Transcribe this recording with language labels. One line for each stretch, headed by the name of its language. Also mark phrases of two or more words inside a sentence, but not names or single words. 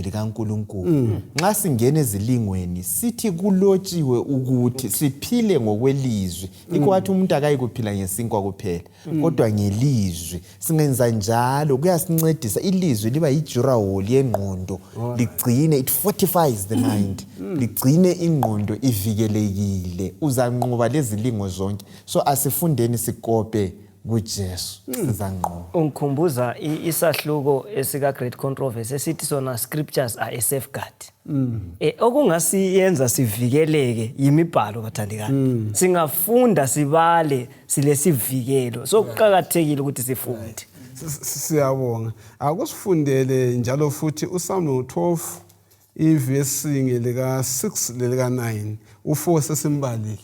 North Ndebele: likaNkulunkulu nxa singena ezilingweni sithi kulotshiwe ukuthi siphile ngokwelizwi ikwathi umuntu akayikuphila ngesinkwa kuphela kodwa ngelizwi singenza njalo kuyasincedisa ilizwi liba yijurawoli yengqondo ligcine
English: it fortifies the mind
North Ndebele: ligcine ingqondo ivikelekile uzanqoba lezilingo zonke so asifundeni sikope kuJesu sizanqoba ungikhumbuza isahluko esika great controversy esithi sona
English: scriptures are a safeguard
North Ndebele: okungasiyenza sivikeleke yimibhalo bathandikana singafunda sibale silesivikelo so kuqhakathekile ukuthi sifunde siyabonga akusifundele njalo futhi uPsalm 12 ivesi lika 6 lelika 9 u4 sesimbalile